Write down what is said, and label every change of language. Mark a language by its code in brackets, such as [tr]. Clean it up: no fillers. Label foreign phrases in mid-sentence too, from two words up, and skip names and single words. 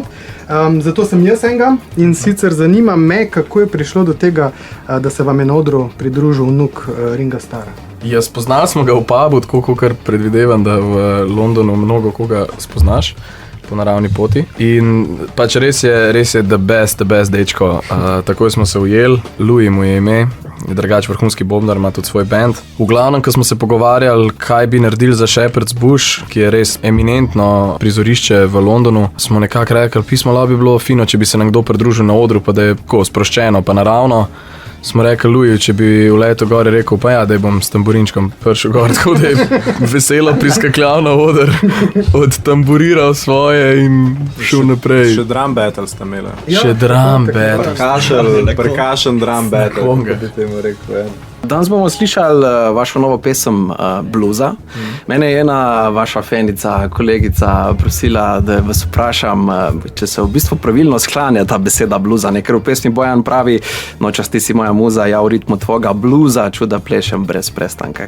[sl] Zato sem jaz enega in sicer zanima me, kako je prišlo do tega, da se vam je na odru pridružil vnuk Ringa Starra. Ja, spoznali smo ga v pubu, tako kot predvidevam, da v Londonu mnogo koga spoznaš po naravni poti. In pač res je [en] the best [sl] dečko. Takoj smo se ujeli, Louis mu je ime, je drugač vrhunski bobnar, ima tudi svoj band. V glavnem, ko smo se pogovarjali, kaj bi naredili za Shepherd's Bush, ki je res eminentno prizorišče v Londonu, smo nekako rekli, pismo bi bilo fino, če bi se nam kdo pridružil na odru, pa da je tako sproščeno, pa naravno. Smo rekli Louis, če bi v letu gore rekel, pa ja, da bom s tamburinčkom prišel gor, tako da je veselo priskakljal na oder, odtamburiral svoje in šel naprej. Še [en] drum battle [sl] ste imeli. Še [en] drum battle. Percussion drum battle, [sl] bi temu rekel. Danes bomo slišali vašo novo pesem Bluza. Mene je ena vaša fenica, kolegica prosila, da vas vprašam, če se v bistvu pravilno sklanja ta beseda bluza. Ker v pesmi Bojan pravi, nočas ti si moja muza, ja v ritmu tvoga bluza, čuda plešem brez prestanka.